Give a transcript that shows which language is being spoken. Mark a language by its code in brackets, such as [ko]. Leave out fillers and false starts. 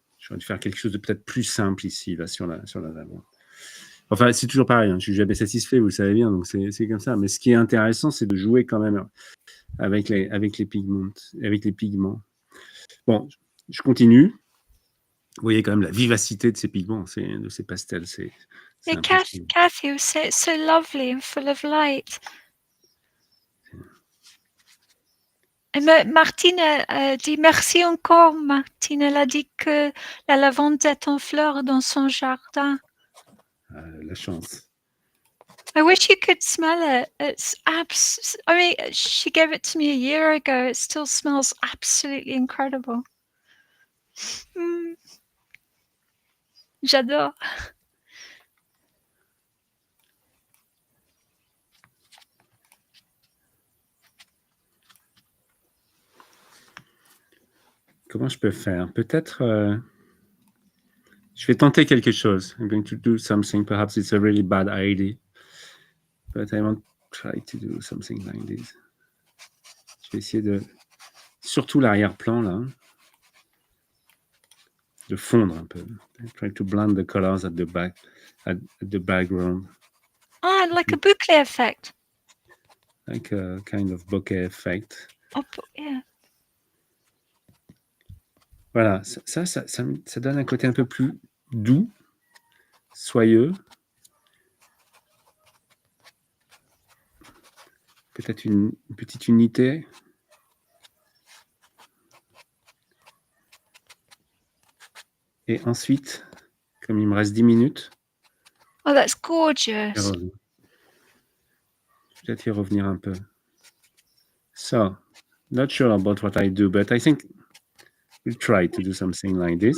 [fr] J'aurais dû faire quelque chose de peut-être plus simple ici, là, sur la lavande. Enfin, c'est toujours pareil. Hein. Je suis jamais satisfait, vous le savez bien, donc c'est comme ça. Mais ce qui est intéressant, c'est de jouer quand même avec les pigments. Bon, je continue. Vous voyez quand même la vivacité de ces pigments, de ces pastels. C'est impressionnant. [en] Kathy was so lovely and full of light. [fr] Et Martine dit merci encore. Martine, elle a dit que la lavande est en fleurs dans son jardin. La chance. [en] I wish you could smell it. I mean, she gave it to me a year ago. It still smells absolutely incredible. [fr] J'adore. Comment je peux faire? Peut-être, je vais tenter quelque chose. [en] I'm going to do something. Perhaps it's a really bad idea, but I want to try to do something like this. [fr] Je vais essayer surtout l'arrière-plan là, de fondre un peu. [en] Try to blend the colors at the background. Ah, like a boucle effect. Like a kind of bokeh effect. Oh, yeah. [fr] Voilà, ça donne un côté un peu plus doux, soyeux. Peut-être une petite unité. Et ensuite, comme il me reste 10 minutes, [en] Oh, that's gorgeous. [fr] Peut-être y revenir un peu. [en] So, not sure about what I do, but I think we'll try to do something like this.